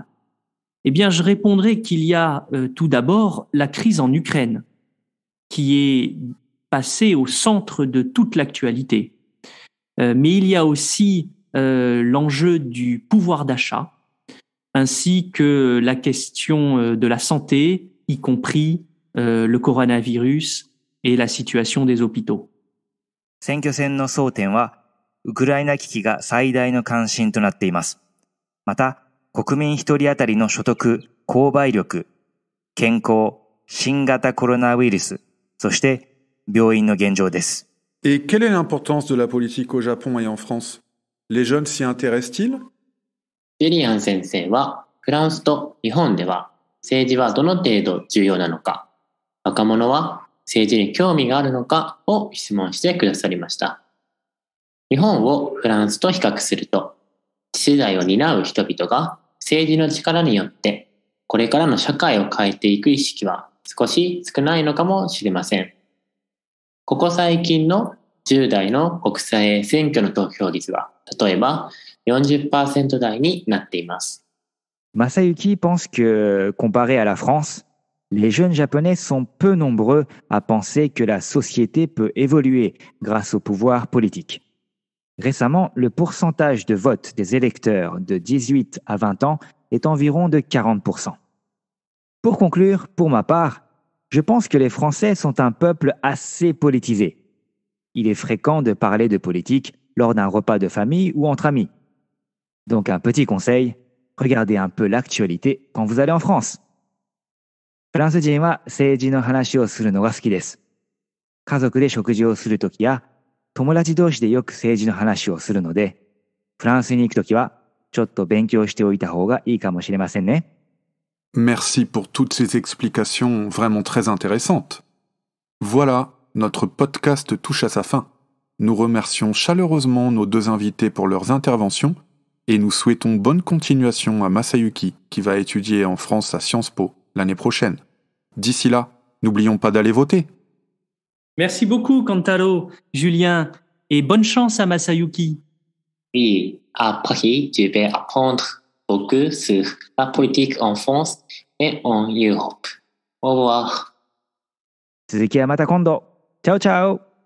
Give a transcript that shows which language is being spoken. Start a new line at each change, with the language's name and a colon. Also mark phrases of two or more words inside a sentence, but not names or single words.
French: Eh bien, je répondrai qu'il y a tout d'abord la crise en Ukraine, qui est passée au centre de toute l'actualité. Mais il y a aussi l'enjeu du pouvoir d'achat, ainsi que la question de la santé, y compris le coronavirus et la situation des hôpitaux.
Japanese: 選挙戦の争点は、ウクライナ危機が最大の関心となっています。また、国民一人当たりの所得、購買力、健康、新型コロナウイルス、そして病院の現状です。
French: Et quelle est l'importance de la politique au Japon et en France? Les jeunes s'y intéressent-ils?
Japanese: ジュリアン先生はフランスと日本では政治はどの程度重要なのか、若者は政治に興味があるのかを質問してくださりました。日本をフランスと比較すると、次世代を担う人々が政治の力によってこれからの社会を変えていく意識は少し少ないのかもしれません。ここ最近の10代の国際選挙の投票率は例えば 40% 台になっています。
French: Masayuki pense que, comparé à la France, les jeunes japonais sont peu nombreux à penser que la société peut évoluer grâce au pouvoir politique. Récemment, le pourcentage de vote des électeurs de 18 à 20 ans est environ de 40%. Pour conclure, pour ma part, je pense que les Français sont un peuple assez politisé. Il est fréquent de parler de politique lors d'un repas de famille ou entre amis. Donc un petit conseil, regardez un peu l'actualité quand vous allez en France.
Japanese: フランス人は政治の話をするのが好きです。家族で食事をするときや、友達同士でよく政治の話をするので、フランスに行くときはちょっと勉強しておいた方がいいかもしれませんね。
French: Merci pour toutes ces explications vraiment très intéressantes. Voilà, notre podcast touche à sa fin. Nous remercions chaleureusement nos deux invités pour leurs interventions et nous souhaitons bonne continuation à Masayuki qui va étudier en France à Sciences Po l'année prochaine. D'ici là, n'oublions pas d'aller voter. Merci beaucoup, Kantaro, Julien, et bonne chance à Masayuki. Oui, à Paris, je vais apprendre beaucoup sur la politique en France et en Europe. Au revoir.
Japanese: 続きはまた今度。
Italian: ciao ciao